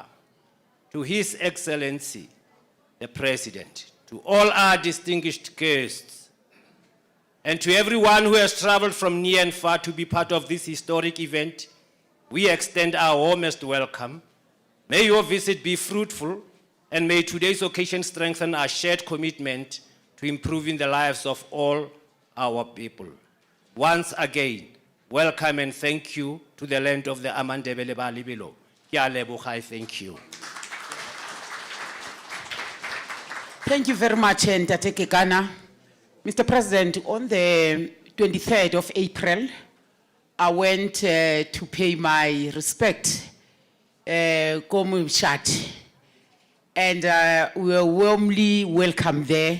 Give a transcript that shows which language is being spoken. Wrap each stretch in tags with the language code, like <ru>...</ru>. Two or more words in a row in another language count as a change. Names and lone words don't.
<en>To His Excellency, the President, to all our distinguished guests, and to everyone who has traveled from near and far to be part of this historic event, we extend our warmest welcome. May your visit be fruitful, and may today's occasion strengthen our shared commitment to improving the lives of all our people. Once again, welcome and thank you to the land of the Amandebele Balibilo.</en> <tn>Ke a leboga,</tn> <en>thank you. Thank you very much, Ntate Kekana. Mr. President, on the 23rd of April, I went to pay my respect Komshat, and we were warmly welcomed there.</en>